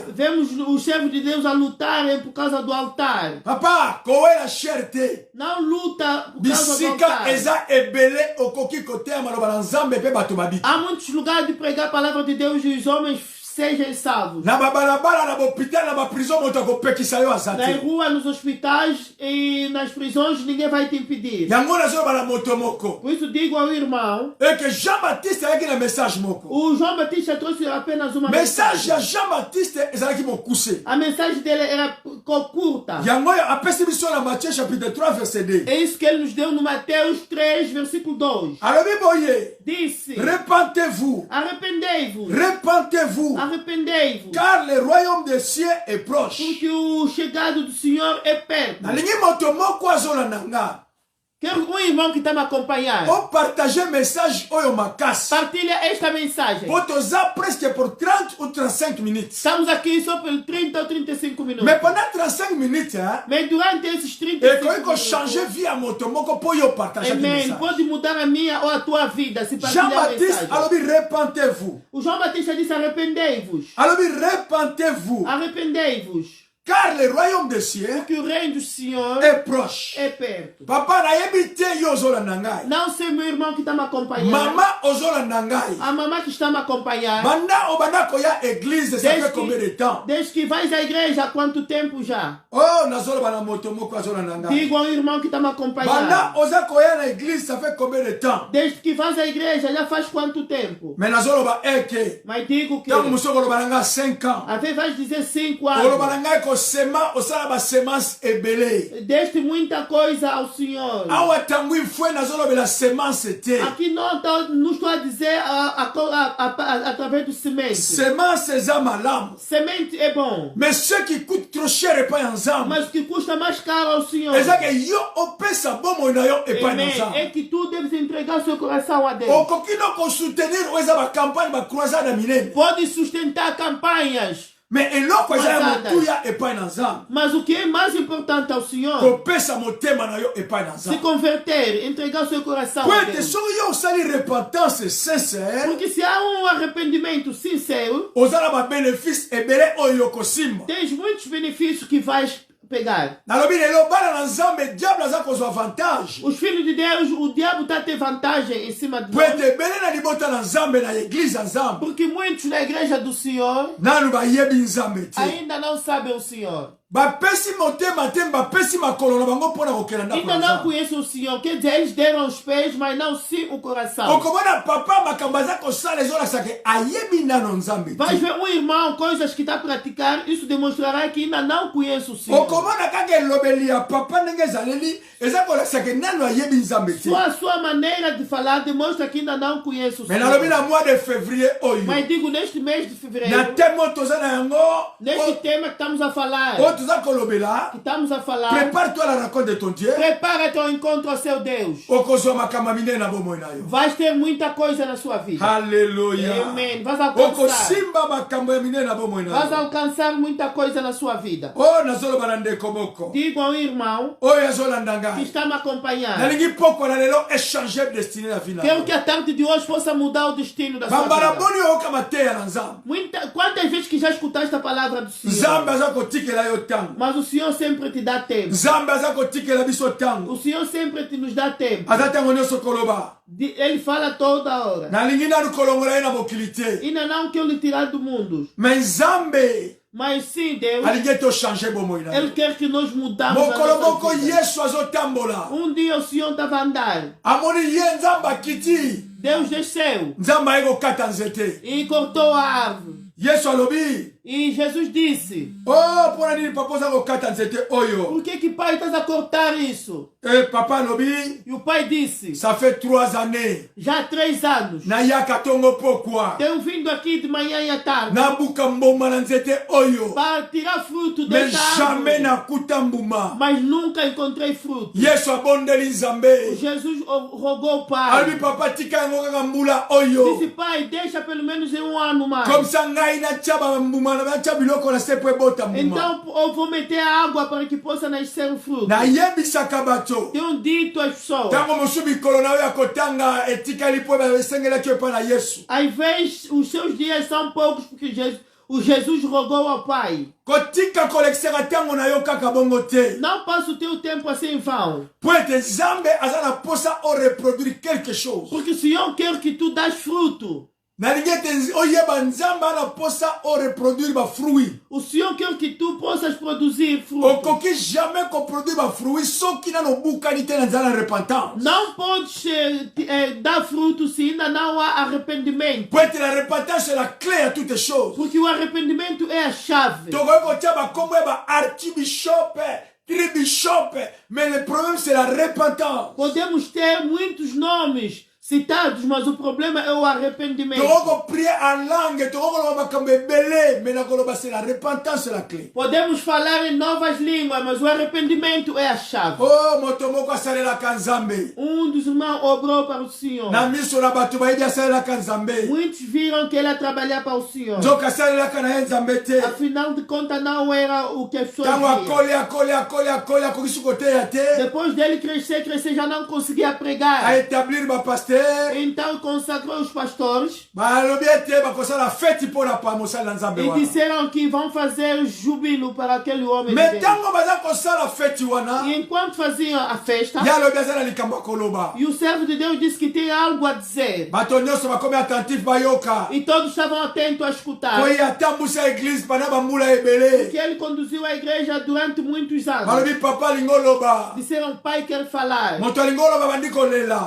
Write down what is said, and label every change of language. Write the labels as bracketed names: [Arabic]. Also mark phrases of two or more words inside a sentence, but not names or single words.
[Portuguese] Vemos os servos de Deus a lutarem por causa do altar. [Lingala] Papa, kowela cher te. [Portuguese] Não luta por causa do [Lingala] Bisika [Portuguese] altar. [Lingala] eza ebele okoki koteya maloba na nzambe pe bato babiki. [Portuguese] Há muitos lugares de pregar a palavra de Deus e os homens sejam salvos. [Lingala] Na babalabala na bopital na baprison moto akopekisa yo Na azate. [Portuguese] rua, nos hospitais e nas prisões, ninguém vai te impedir. [Lingala] Yango nazoba na moto moko. [Portuguese] Por isso digo ao irmão, [French] Et que [Lingala] Jean-Baptiste ayaki na message moko. [Portuguese] o João Batista trouxe apenas uma [Lingala] Message ya [Portuguese] mensagem. [Lingala] Jean-Baptiste ezalaki mokuse. [Portuguese] A mensagem dele era curta. [Lingala] Yango oyo apesi biso na Matthieu [French] chapitre 3 verset 2. [Portuguese] É isso que ele nos deu no Mateus 3, versículo 2. [Lingala] Alobi boye, [Portuguese] Disse, [French] repentez-vous, [Portuguese] arrependei-vos, [French] repentez-vous, [Portuguese] arrependei-vos, [French] car le royaume des cieux est proche. [Portuguese] porque o chegado do Senhor é perto. [Lingala] Nalingi moto moko azolanda nga. [Portuguese] Quero um irmão que está me acompanhando. [Lingala] O partager message oyo makasi. [Portuguese] Partilha esta mensagem. [Lingala] Po toza [French] presque pour 30 ou 35 minutes. [Portuguese] Estamos aqui só por 30 ou 35 minutos. [French] Mais pendant 35 minutes, hein, [Portuguese] Mas durante esses [French] et 35 quand il [Portuguese] minutos, [French] changer vie à [Lingala] moto moko po yo partager [Portuguese] amém, [Lingala] message. [Portuguese] pode mudar a minha ou a tua vida se partilhar a [Lingala] Jean-Baptiste [Portuguese] mensagem. [Lingala] alobi repentez-vous. [Portuguese] O João Batista disse, arrependei-vos. [Lingala] Alobi repentez-vous. [Portuguese] Arrependei-vos. [French] Car le royaume des cieux [Portuguese] Porque o reino do Senhor [French] est proche. [Portuguese] é perto. [Lingala] Papa nayebi te yo ozolanda ngai. [Portuguese] Não sei meu irmão que está me acompanhando. [Lingala] Mama ozolanda ngai. [Portuguese] A mamãe que está me acompanhando. [Lingala] Banda obanda koya église, [French] ça fait combien de temps? [Portuguese] Desde que vais à igreja, há quanto tempo já? [Lingala] Oh, nazoloba na moto moko azolanda ngai. [Portuguese] Digo ao irmão que está me [Lingala] Banda [Portuguese] acompanhando. [Lingala] oza koya na église, [French] ça fait combien de temps? [Portuguese] Desde que vais à igreja, já faz quanto tempo? [Lingala] Mais nazoloba eke. [Portuguese] Mas digo que [Lingala] Tango muso koloba na ngai 5 ans. [Portuguese] às vezes vais dizer 5 [Lingala] Koloba [Portuguese] anos. [Lingala] na ngai kosema osala ba semence ebele. [Portuguese] Deste muita coisa ao Senhor. [Lingala] Awa tango ifwe nazolobela semence te. [Portuguese] Aqui não estou a dizer através do semente. [Lingala] Semence eza malamu. [Portuguese] Semente é bom. [French] Mais ce qui coûte trop cher [Lingala] epai ya nzambe. [Portuguese] Mas o que custa mais caro ao Senhor. [Lingala] Eza ke yo opesa bomoi na yo epai na [Portuguese] Amém. [Lingala] nzambe. [Portuguese] É que tu deves entregar seu coração a Deus. [Lingala] Okoki no kosoutenir oyo eza bacampagne bacroisade ya minene. [Portuguese] Pode sustentar campanhas. [Lingala] Mais eloko eza ya Croisades. motuya epai na nzambe. [Portuguese] Mas o que é mais importante ao Senhor, [Lingala] Kopesa motema na yo epai na [Portuguese] se [Lingala] nzambe. [Portuguese] converter, entregar seu coração [Lingala] Po [Portuguese] a [Lingala] ete [Portuguese] Deus. [Lingala] soki yo osali [French] repentance sincere, [Portuguese] Porque se há um arrependimento sincero, [Lingala] oza na babénéfice ebele oyo okosimba. [Portuguese] tens muitos benefícios que vais pegar. [Lingala] nalobi lelo bana na nzambe diable aza kozwa avantage. [Portuguese] Os filhos de Deus, o diabo está a ter vantagem em cima de [Lingala] Po [Portuguese] nós. [Lingala] ete ebele na libota na nzambe na eglize ya nzambe [Portuguese] Porque muitos na igreja do Senhor [Lingala] nanu bayebi nzambe te. [Portuguese] ainda não sabem o Senhor. [Lingala] bapesi motema te bapesi makolo na bango mpona kokela ndako [Portuguese] Ainda [Lingala] na [Portuguese] não [Lingala] nzambe. [Portuguese] conhecem o Senhor. Quer dizer, eles deram os pés, mas não sim o coração. [Lingala] okomona papa makambo aza kosala ezolakisa ke ayebi nano nzambe [Portuguese] Vais [Lingala] te. [Portuguese] ver um irmão, coisas que está a praticar, isso demonstrará que ainda não conhece o Senhor. [Lingala] okomona kaka elobeli ya papa ndenge ezaleli eza kolakisa ke nano ayebi nzambe te. [Portuguese] Só a sua maneira de falar demonstra que ainda não conhece o [Lingala] me nalobi [Portuguese] Senhor. [French] na mois de février oyo [Portuguese] Mas digo, neste mês de [Lingala] na [Portuguese] fevereiro, [Lingala] teme oyo toza na yango [Portuguese] neste tema que estamos a falar, [Lingala] oyo toza kolobela [Portuguese] que estamos a falar, [French] prépare-toi à la rencontre de ton Dieu. [Portuguese] prepara-te ao encontro ao seu Deus. [Lingala] okozwa makambo ya minene na bomoi na yo. Vais ter muita coisa na sua vida. Halleluya. [Portuguese] Amém. Vais alcançar. [Lingala] okosimba makambo ya minene na bomoi na [Portuguese] Vais [Lingala] yo. [Portuguese] alcançar muita coisa na sua vida. [Lingala] oyo nazoloba na ndeko moko [Portuguese] Digo ao irmão [Lingala] oyo azolanda [Portuguese] que [Lingala] ngai [Portuguese] está me acompanhando. [Lingala] nalingi poko na lelo [French] échanger destiné [Lingala] na vie na [Portuguese] Quero [Lingala] yo. [Portuguese] que a tarde de hoje possa mudar o destino da sua [Lingala] bambala [Portuguese] vida. [Lingala] boni oyoka mateya na nzambe. [Portuguese] Quantas vezes que já escutaste a palavra do Senhor? [Lingala] nzambe aza kotikela yo ntango. [Portuguese] Mas o Senhor sempre te dá tempo. [Lingala] nzambe aza kotikela biso ntango. [Portuguese] O Senhor sempre te nos dá tempo. [Lingala] aza ntango nyonso koloba [Portuguese] Ele fala toda hora. [Lingala] nalingi nanu kolongola ye na mokili te. [Portuguese] Ainda não que eu lhe tirar do mundo. [Lingala] me nzambe [Portuguese] Mas sim, Deus, [Lingala] alingi ete ochange bomoi na [Portuguese] Ele [Lingala] yo. [Portuguese] quer que nós mudamos a [Lingala] mokolo [Portuguese] nossa [Lingala] moko [Portuguese] vida. [Lingala] yesu azotambola [Portuguese] Dia o Senhor estava a andar. [Lingala] amoni ye nzambe akiti [Portuguese] Deus desceu [Lingala] nzambe aye kokata nzete. [Portuguese] e cortou a árvore. [Lingala] yesu alobi [Portuguese] E Jesus disse, [Lingala] o mpona nini papa oza kokata nzete oyo. [Portuguese] por que pai estás a cortar isso? [Lingala] e papa alobi [Portuguese] E o pai disse, [French] ça fait 3 années [Portuguese] já há 3 anos. [Lingala] nayaka ntongo pokwa [Portuguese] Tenho vindo aqui de manhã e à tarde [Lingala] nabuka mboma na nzete oyo [Portuguese] para tirar fruto [French] mais [Portuguese] desta [French] jamais [Portuguese] árvore. [Lingala] nakuta mbuma. [Portuguese] Mas nunca encontrei fruto. [Lingala] yesu abondeli nzambe [Portuguese] Jesus rogou ao pai. [Lingala] alobi papa tika yango kaka mbula oyo [Portuguese] Disse, pai, deixa pelo menos em um ano mais. [French] comme ça [Lingala] ngai natya bambuma natya biloko na se po ebota mbuma. [Portuguese] Então Não vou meter água para que possa nascer o fruto. [Lingala] nayebisaka bato [Portuguese] Tenho dito às pessoas. [Lingala] ntango mosusu mikolo na yo ya kotanga etikali mpo esengelaki epai na yesu [Portuguese] Às vezes os seus dias são poucos porque Jesus rogou ao Pai. [Lingala] kotika kolekisaka ntango na yo kaka bongo te [Portuguese] Não passa o teu tempo assim em vão. [Lingala] po ete nzambe aza na posa oreproduire [French] quelque chose [Portuguese] Porque o Senhor quer que tu das fruto. [Lingala] nalingi ete oyeba nzambe ana posa oreproduire bafruit [Portuguese] O Senhor quer que tu possas produzir fruto. [Lingala] okoki jamais koproduire bafruit soki nano obukani te na nzala na repentance [Portuguese] Não podes dar fruto se ainda não há arrependimento. [Lingala] po ete [French] la repentance est la clé à toutes choses [Portuguese] Porque o arrependimento é a chave. [Lingala] tokoki kotia bakombo ya baarchibishope tribishope [French] mais le problème c'est la repentance [Portuguese] Podemos ter muitos nomes citados, mas o problema é o arrependimento. [French] tokoki prier en langue [Lingala] tokoki koloba makambo ebele [French] mais nakoloba c'est la repentance c'est la clé [Portuguese] Podemos falar em novas línguas, mas o arrependimento é a chave. [Lingala] oh moto moko asalelaka nzambe [Portuguese] Dos irmãos obrou para o Senhor. [Lingala] na miso na bato bayebi asalelaka nzambe [Portuguese] Muitos viram que ele ia trabalhar para o Senhor. [Lingala] nzoka asalelaka na ye nzambe te [Portuguese] Afinal de contas, não era o que as pessoas [Lingala] ntango [Portuguese] viam. [Lingala] akoli akoki suki koteya te [Portuguese] Depois dele crescer, já não conseguia pregar. [Lingala] aétablir bapaster [Portuguese] Então consagrou os pastores [Lingala] balobi ete bakosala feti mpo na mosali na nzambe [Portuguese] e [Lingala] wana [Portuguese] disseram que vão fazer júbilo para aquele homem de [Lingala] me [Portuguese] Deus. [Lingala] ntango baza kosala feti wana [Portuguese] E enquanto faziam a festa, [Lingala] ye alobi aza na likambo ya koloba [Portuguese] e o servo de Deus disse que tem algo a dizer. [Lingala] bato nyonso bakomi attentif bayoka [Portuguese] E todos estavam atentos a escutar. [Lingala] po ye atambusa eglize pana bambula ebele [Portuguese] Que ele conduziu a igreja durante muitos anos. [Lingala] balobi papa alingi oloba [Portuguese] Disseram, pai quer falar. [Lingala] moto alingi oloba bandi kolela